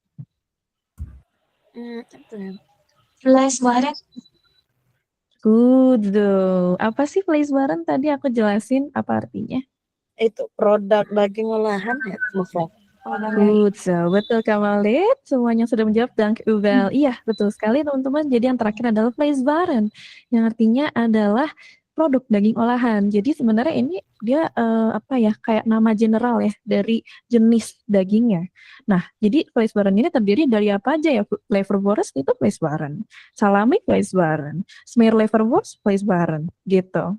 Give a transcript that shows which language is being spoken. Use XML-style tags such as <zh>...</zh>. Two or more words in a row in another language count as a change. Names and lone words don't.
<nl>Vleeswaren.</nl> <en>Good.</en> <id>Apa sih vleeswaren tadi aku jelasin apa artinya? Itu produk daging olahan ya, mevrouw. Good, betul Kamalit. Semuanya sudah menjawab,</id> <nl>dank u wel.</nl> <id>Iya, betul sekali teman-teman. Jadi yang terakhir adalah vleeswaren, yang artinya adalah produk daging olahan. Jadi sebenarnya ini dia apa ya, kayak nama general ya dari jenis dagingnya. Nah, jadi Vleeswaren ini terdiri dari apa aja ya? Leverwurst itu Vleeswaren, salami Vleeswaren, smear leverwurst Vleeswaren gitu.</id>